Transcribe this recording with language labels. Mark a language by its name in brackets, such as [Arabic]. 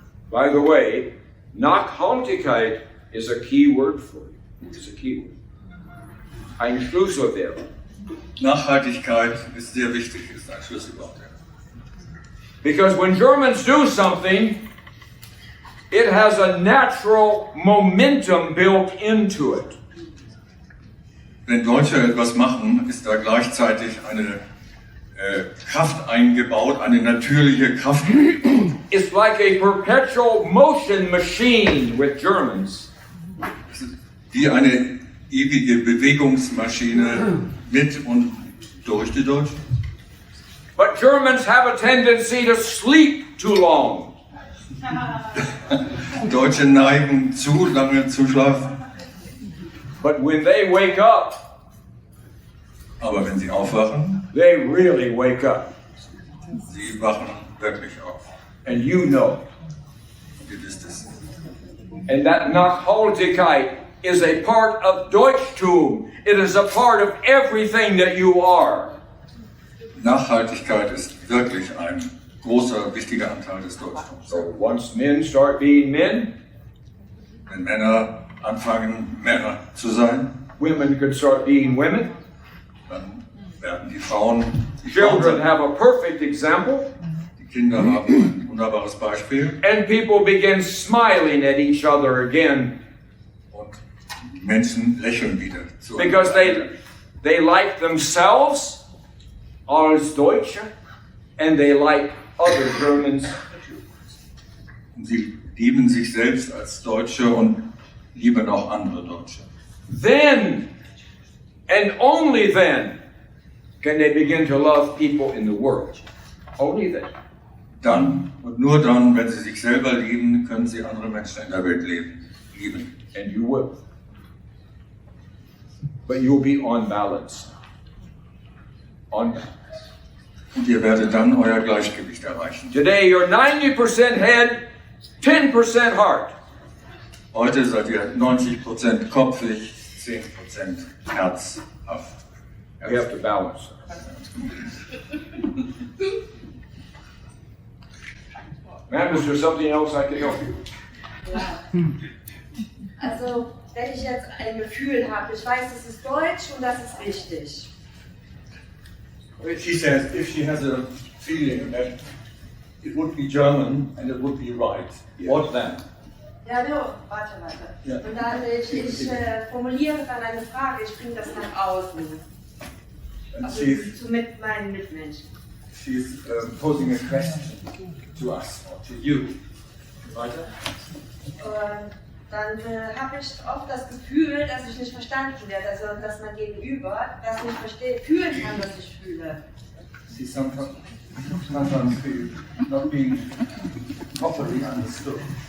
[English] By the way, Nachhaltigkeit is a key word for you. It's a key word. [German] Ein Schlüsselwort. Nachhaltigkeit ist sehr wichtig, ist ein Schlüsselwort. [English] Because when Germans do something, it has a natural momentum built into it. [German] Wenn Deutsche etwas machen, ist da gleichzeitig eine Kraft eingebaut, eine natürliche Kraft eingebaut. [English] It's like a perpetual motion machine with Germans. [German] Es ist wie eine ewige Bewegungsmaschine mit und durch die Deutschen. [English] But Germans have a tendency to sleep too long. [German] Deutsche neigen zu lange zu schlafen. [English] But when they wake up, [German] Aber wenn sie aufwachen, [English] they really wake up. [German] sie wachen wirklich auf. [English] And you know. [German] Ihr wisst es. [English] And that Nachhaltigkeit is a part of Deutschtum. It is a part of everything that you are. [German] Nachhaltigkeit ist wirklich ein großer, wichtiger Anteil des Deutschtums. [English] So once men start being men, [German] Wenn Männer anfangen, Männer zu sein, [English] women could start being women. [German] dann werden die Frauen [English] Children [German] sein. [English] have a perfect example. [German] Die Kinder haben ein wunderbares Beispiel [English] And people begin smiling at each other again [German] und die Menschen lächeln wieder zu [English] because they like themselves [German] als Deutsche [English] and they like other Germans. [German] Und sie lieben sich selbst als Deutsche und lieben auch andere Deutsche. [English] Then and only then can they begin to love people in the world. Only then. [German] Dann und nur dann, wenn sie sich selber lieben, können sie andere Menschen in der Welt lieben. [English] And you will. But you'll be on balance. On balance. [German] Und ihr werdet dann euer Gleichgewicht erreichen. [English] Today you're 90% head, 10% heart. [German] Heute seid ihr 90% kopfig, 10% herzhaft. [English] You have to balance. Ma'am, is there something else I can help you? [German] Also, wenn ich jetzt ein Gefühl habe, ich weiß, das ist Deutsch und das ist richtig. [English] She says if she has a feeling that it would be German and it would be right, what then? [German] Ja, no, warte. Ja. Und dann, ich formuliere dann eine Frage, ich bringe das nach außen. [English] And [German] Also zu mit meinen Mitmenschen. [English] she's posing a question to us or to you. [German] Weiter? Und dann habe ich oft das Gefühl, dass ich nicht verstanden werde, also dass mein Gegenüber das nicht fühlen kann, was ich fühle. [English] She sometimes feels not being properly understood.